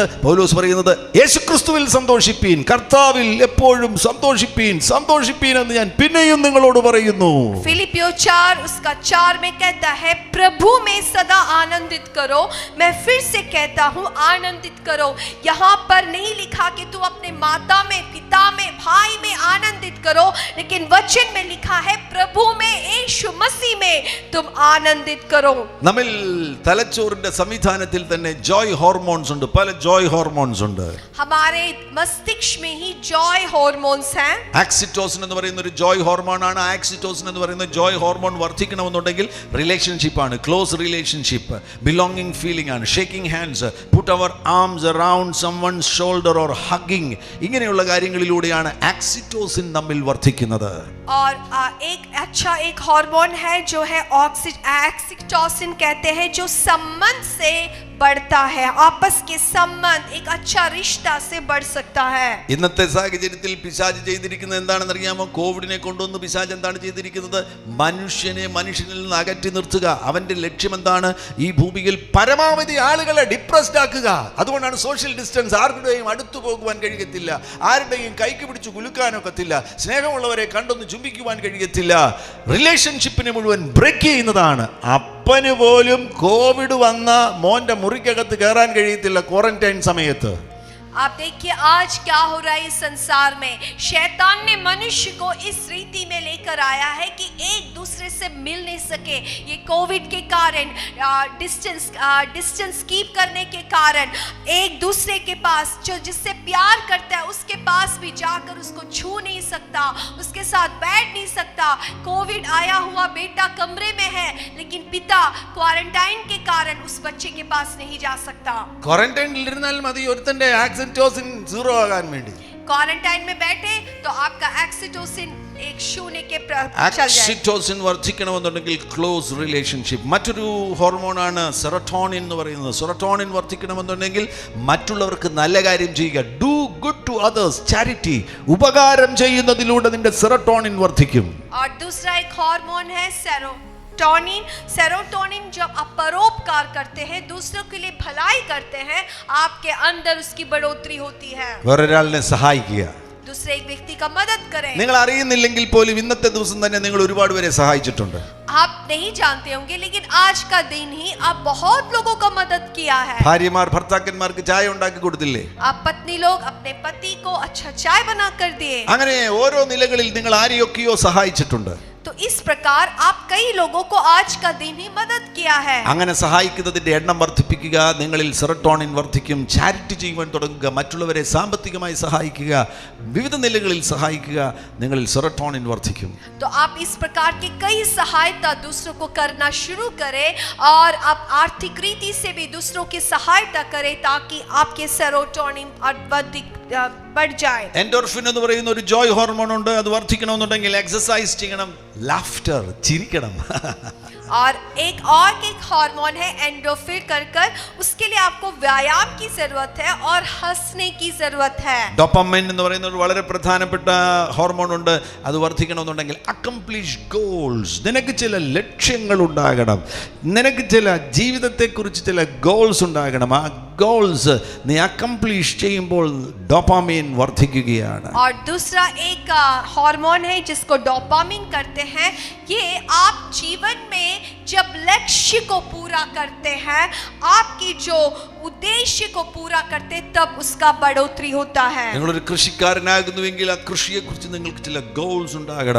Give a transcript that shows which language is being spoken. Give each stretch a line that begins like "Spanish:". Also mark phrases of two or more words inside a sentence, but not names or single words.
Malayalam: പൗലോസ് പറയുന്നത് യേശുക്രിസ്തുവിൽ സന്തോഷിപ്പീൻ, കർത്താവിൽ എപ്പോഴും സന്തോഷിപ്പീൻ എന്ന് ഞാൻ പിന്നെയും നിങ്ങളോട് പറയുന്നു.
Hindi: फिलिपियों 4 उसका 4 में कहता है, प्रभु में सदा आनंदित करो. मैं फिर से कहता हूँ, आनंदित करो. यहाँ पर नहीं लिखा कि तू अपने माता में, पिता में, भाई में आनंदित करो, लेकिन वचन में लिखा है प्रभु में, यीशु मसीह में तुम आनंदित करो.
Malayalam: നമ്മിൽ തലച്ചോറിന്റെ സംവിധാനത്തിൽ തന്നെ
English: joy hormones
Malayalam: ഉണ്ട്, പല
English: joy hormones
Malayalam: ഉണ്ട്.
Hindi: हमारे मस्तिष्क में ही
English: joy hormones
Hindi: हैं.
Malayalam: ആക്സിറ്റോസിൻ എന്ന് പറയുന്ന ഒരു
English: joy hormone
Malayalam: ആണ്. ആക്സിറ്റോസിൻ എന്ന് പറയുന്ന
English: joy hormone
Malayalam: വർദ്ധിക്കണമെന്നുണ്ടെങ്കിൽ റിലേഷൻഷിപ്പ് ആണ്,
English: close relationship, belonging feeling
Malayalam: ആണ്,
English: shaking hands, put our arms around someone's shoulder or hugging,
Malayalam: ഇങ്ങനെയുള്ള കാര്യങ്ങളിലൂടെയാണ് ആക്സിറ്റോസിൻ നമ്മിൽ വർദ്ധിക്കുന്നത്.
Hindi: और एक हार्मोन है जो है ऑक्सीटोसिन कहते हैं, जो संबंध से बढ़ता है. आपस के संबंध एक अच्छा रिश्ता से बढ़ सकता है.
Malayalam: ഇന്നത്തെ സാഹചര്യത്തിൽ പിശാച് ചെയ്തിരിക്കുന്നത് എന്താണെന്ന് അറിയാമോ? കോവിഡിനെ കൊണ്ടുവന്ന് പിശാച് എന്താണ് ചെയ്തിരിക്കുന്നത്? മനുഷ്യനിൽ നിന്ന് അകറ്റി നിർത്തുക. അവന്റെ ലക്ഷ്യം എന്താണ്? ഈ ഭൂമിയിൽ പരമാവധി ആളുകളെ ഡിപ്രസ്ഡ് ആക്കുക. അതുകൊണ്ടാണ്
English: social distance.
Malayalam: ആരുടെയും അടുത്തു പോകുവാൻ കഴിയത്തില്ല, ആരുടെയും കൈക്ക് പിടിച്ച് കുലുക്കാനൊക്കത്തില്ല, സ്നേഹമുള്ളവരെ കണ്ടൊന്ന് ചുംബിക്കുവാൻ കഴിയത്തില്ല. റിലേഷൻഷിപ്പിനെ മുഴുവൻ ബ്രേക്ക് ചെയ്യുന്നതാണ്. അപ്പന് പോലും കോവിഡ് വന്ന മോന്റെ മുറിക്കകത്ത് കയറാൻ കഴിയത്തില്ല ക്വാറന്റൈൻ സമയത്ത്.
Hindi: आप देखिए आज क्या हो रहा है इस संसार में. शैतान ने मनुष्य को इस रीति में लेकर आया है कि एक दूसरे से मिल नहीं सके. ये कोविड के कारण,
English: distance keep
Hindi: करने के कारण एक दूसरे के पास, जो जिससे प्यार करता है उसके पास भी जाकर उसको छू नहीं सकता, उसके साथ बैठ नहीं सकता. कोविड आया हुआ बेटा कमरे में है, लेकिन पिता क्वारंटाइन के कारण उस बच्चे के पास नहीं जा सकता.
Malayalam: ക്വാറന്റൈനിൽ ഇരുന്നാൽ മതി ഒരുത്തന്റെ ആക്സിറ്റോസിൻ സീറോ ആകാൻ വേണ്ടി.
Hindi: क्वारंटाइन में बैठे तो आपका ऑक्सीटोसिन एक शून्य के चल जाए.
Malayalam: ആക്സിറ്റോസിൻ വർദ്ധിക്കണമെന്നുണ്ടെങ്കിൽ
English: close relationship.
Malayalam: മറ്റൊരു ഹോർമോണാണ് സെറട്ടോണിൻ എന്ന് പറയുന്നത്. സെറട്ടോണിൻ വർദ്ധിക്കണമെന്നുണ്ടെങ്കിൽ മറ്റുള്ളവർക്ക് നല്ല കാര്യം ചെയ്യുക.
English: do good to others,
Malayalam: ചാരിറ്റി, ഉപകാരം ചെയ്യുന്നതിലൂടെ നിന്റെ സെറട്ടോണിൻ വർദ്ധിക്കും.
Hindi: और दूसरा एक हार्मोन है सेरोटोनिन. जब आप परोपकार करते हैं, दूसरों के लिए भलाई करते हैं, आपके अंदर उसकी बढ़ोतरी होती है.
Malayalam: വേറൊരാളിനെ സഹായിക്കുക,
Hindi: दूसरे एक व्यक्ति का मदद करें.
Malayalam: നിങ്ങൾ അറിയുന്നില്ലെങ്കിൽ പോലും ഇന്നത്തെ ദിവസം തന്നെ നിങ്ങൾ ഒരുപാട് പേരെ സഹായിച്ചിട്ടുണ്ട്.
Hindi: आप नहीं जानते होंगे, लेकिन आज का दिन ही आप बहुत लोगों का मदद किया है.
Malayalam: ഭാര്യമാർ ഭർത്താക്കന്മാർക്ക് ചായ ഉണ്ടാക്കി കൊടുത്തില്ലേ?
Hindi: आप पत्नी लोग अपने पति को अच्छा चाय बना कर दिए.
Malayalam: അങ്ങനെ ഓരോ നിലകളിൽ നിങ്ങൾ ആരെയൊക്കെയോ സഹായിച്ചിട്ടുണ്ട്.
Hindi: तो इस प्रकार आप कई लोगों को आज का दिन ही मदद किया है.
Malayalam: അങ്ങനെ സഹായിക്കുന്നതിന്റെ എണ്ണം വർദ്ധിപ്പിക്കുക. നിങ്ങളിൽ സെറട്ടോണിൻ വർദ്ധിക്കും. ചാരിറ്റി ചെയ്യുവാൻ തുടങ്ങുക, മറ്റുള്ളവരെ സാമ്പത്തികമായി സഹായിക്കുക, വിവിധ നിലകളിൽ സഹായിക്കുക. നിങ്ങളിൽ സെറട്ടോണിൻ വർദ്ധിക്കും.
Hindi: तो आप इस प्रकार की कई सहायता दूसरों को करना शुरू करें, और आप आर्थिक रीति से भी दूसरों की सहायता करें, ताकि आपके सेरोटोनिन बढ़ जाए.
Malayalam: എൻഡോർഫിൻ എന്ന് പറയുന്ന ഒരു
English: joy hormone
Malayalam: ഉണ്ട്. അത് വർദ്ധിക്കണമെന്നുണ്ടെങ്കിൽ എക്സസൈസ് ചെയ്യണം, ലാഫ്റ്റർ, ചിരിക്കണം.
Hindi: और एक हार्मोन है एंडोर्फिन कर उसके लिए आपको व्यायाम की जरूरत है और हंसने की जरूरत है.
Malayalam: ഡോപ്പമൈൻ എന്ന് പറയുന്ന ഒരു വളരെ പ്രധാനപ്പെട്ട ഹോർമോൺ ഉണ്ട്. അത് വർദ്ധിക്കണമെന്നുണ്ടെങ്കിൽ
English: accomplish goals,
Malayalam: നിനക്ക് ചില ലക്ഷ്യങ്ങൾ ഉണ്ടാകണം, നിനക്ക് ചില ജീവിതത്തെക്കുറിച്ച് ചില ഗോൾസ് ഉണ്ടാകണം. ആ ഗോൾസ് നീ അക്കംപ്ലിഷ് ചെയ്യുമ്പോൾ ഡോപാമിൻ വർദ്ധിക്കുകയാണ്.
Hindi: और दूसरा एक हार्मोन है जिसको डोपामिन कहते हैं. ये आप जीवन में जब लक्ष्य को पूरा करते हैं, आपकी जो उद्देश्य को पूरा करते तब उसका बढ़ोतरी होता है।
Malayalam: നിങ്ങളൊരു കൃഷിക്കാരനാകുന്നുവെങ്കിൽ ആ കൃഷിയെക്കുറിച്ച് നിങ്ങൾക്ക് ചില ഗോൾസ് ഉണ്ടാകണം.